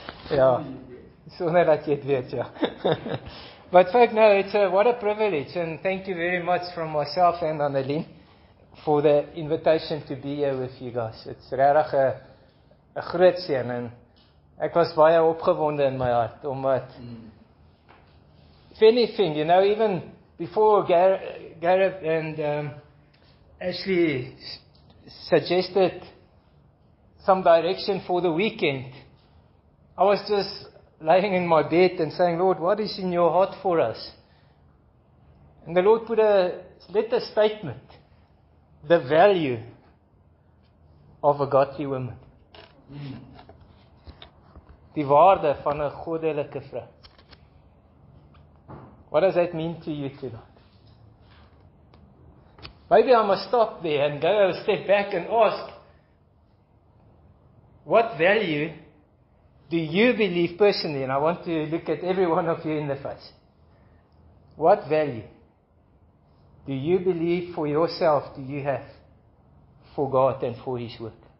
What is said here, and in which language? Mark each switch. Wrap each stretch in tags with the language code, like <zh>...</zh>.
<af>Ja, sonder dat jy het weet, ja.</af> <en>But folk, no, what a privilege. And thank you very much from myself and Annelien for the invitation to be here with you guys. It's</en> <af>regtig 'n groot seën en ek was baie opgewonde in my hart omdat</af> <en>if anything, you know, even before Gareth and Ashley suggested some direction for the weekend, I was just laying in my bed and saying, Lord, what is in your heart for us? And the Lord put a little statement. The value of a godly woman.</en> <af>Die waarde van 'n goddelike vrou.</af> <en>What does that mean to you tonight? Maybe I must stop there and go a step back and ask, what value do you believe personally? And I want to look at every one of you in the face. What value do you believe for yourself do you have for God and for His work?</en>